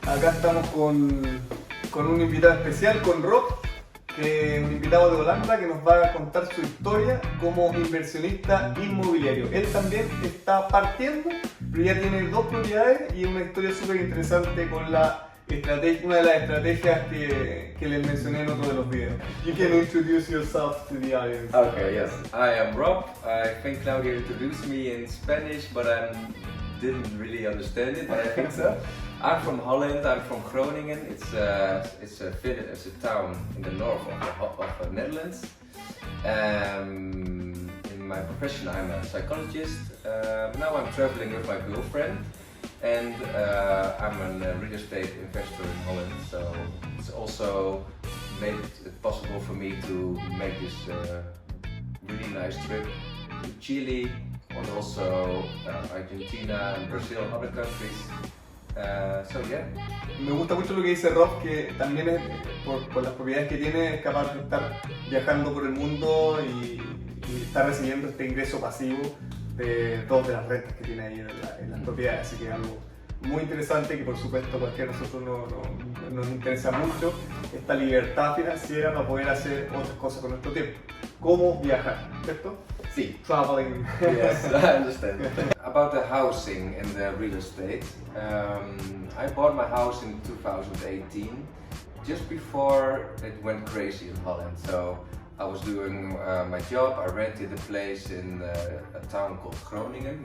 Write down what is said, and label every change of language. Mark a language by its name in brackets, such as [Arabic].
[Spanish] Acá estamos con un invitado especial, con Rob, que es un invitado de Holanda que nos va a contar su historia como inversionista inmobiliario. Él también está partiendo, pero ya tiene 2 propiedades y una historia súper interesante con la estrategia, una de las estrategias que les mencioné en otro de los videos. [English] You can introduce yourself to the audience. Okay, yes. I am Rob. I think Claudia introduced me in Spanish, but I didn't really understand it, but I think so. I'm from Holland. I'm from Groningen. It's a town in the north of the Netherlands. In my profession, I'm a psychologist. Now I'm traveling with my girlfriend, and I'm a real estate investor in Holland. So it's also made it possible for me to make this really nice trip to Chile, and also Argentina and Brazil and other countries. So yeah. [Spanish] Me gusta mucho lo que dice Rob, que también es, por las propiedades que tiene, es capaz de estar viajando por el mundo y está recibiendo este ingreso pasivo de todas las rentas que tiene ahí en las propiedades, así que es algo muy interesante que por supuesto cualquiera de nosotros nos interesa mucho, esta libertad financiera para poder hacer otras cosas con nuestro tiempo, como viajar, ¿cierto? Sí. [English] Traveling. Yes, I understand. About the housing and the real estate, I bought my house in 2018, just before it went crazy in Holland. So I was doing my job. I rented a place in a town called Groningen.